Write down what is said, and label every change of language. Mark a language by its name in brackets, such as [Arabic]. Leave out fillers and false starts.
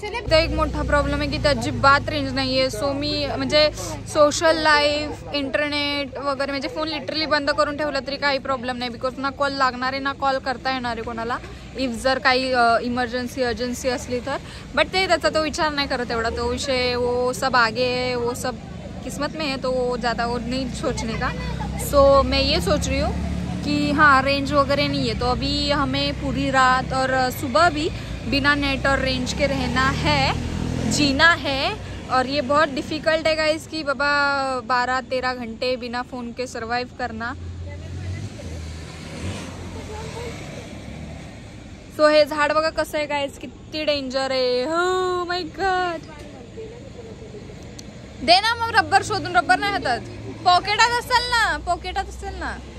[Marathi] ते एक मोठा प्रॉब्लेम आहे की त्या अजिबात रेंज नाहीये. सो मी म्हणजे सोशल लाईफ, इंटरनेट वगैरे म्हणजे फोन लिटरली बंद करून ठेवला तरी काही प्रॉब्लेम नाही. बिकॉज ना कॉल लागणार आहे ना कॉल करता येणार आहे कोणाला, इफ जर काही इमर्जन्सी अर्जन्सी असली तर. बट ते त्याचा तो विचार नाही करत एवढा. [Hindi] तो विषय वो सब आगे है, वो सब किस्मत में है, तो वो ज़्यादा वो नहीं सोचने का. सो मैं ये सोच रही हूँ कि हाँ रेंज वगैरह नहीं है तो अभी हमें पूरी रात और सुबह भी बिना नेट और रेंज के रहना है, जीना है. और ये बहुत डिफ़िकल्ट है गाइस कि बाबा 12-13 घंटे बिना फ़ोन के सर्वाइव करना. [Marathi] सो हे झाड बघा कसं आहे गाइस, किती डेंजर आहे. हो माय गॉड. दे ना मग रबर शोधून. रबर नाही हातात, पॉकेटात असेल ना.